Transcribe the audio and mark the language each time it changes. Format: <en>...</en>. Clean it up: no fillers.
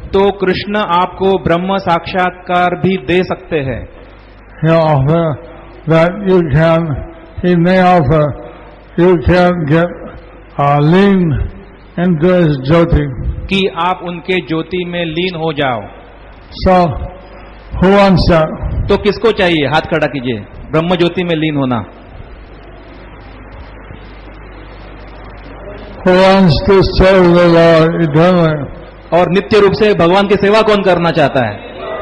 <hi>तो कृष्ण आपको ब्रह्म साक्षात्कार भी दे सकते हैं.</hi> <en>He offer that he may offer you can get lean into his jyoti.</en> <hi>कि आप उनके ज्योति में लीन हो जाओ.</hi> <en>So who wants that?</en> <hi>तो किसको चाहिए? हाथ खड़ा कीजिए. ब्रह्म ज्योति में लीन होना.</hi> <en>Who wants to serve the Lord eternally?</en> <hi>और नित्य रूप से भगवान की सेवा कौन करना चाहता है?</hi>